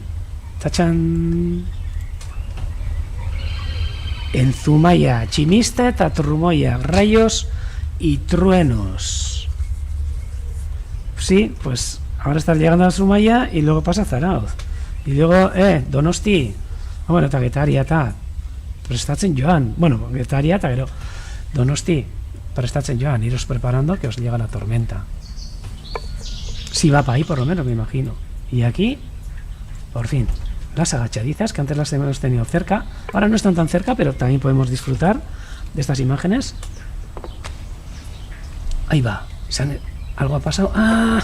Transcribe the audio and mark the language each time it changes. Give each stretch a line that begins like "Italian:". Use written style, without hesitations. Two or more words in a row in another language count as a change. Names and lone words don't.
Spanish: ¡Tachán! En Zumaya, Chimiste, Tatrumoya, rayos y truenos. Sí, pues ahora está llegando a Zumaya y luego pasa a Zarauz. Y luego, Donosti. Bueno, eta Getariata.
Basque: Prestatzen joan.
Spanish: Bueno, Getariata, pero Donosti.
Basque: Prestatzen joan.
Spanish: Iros preparando que os llega la tormenta. Sí, va para ahí por lo menos, me imagino. Y aquí, por fin, las agachadizas, que antes las hemos tenido cerca. Ahora no están tan cerca, pero también podemos disfrutar de estas imágenes. Ahí va. Algo ha pasado. ¡Ah!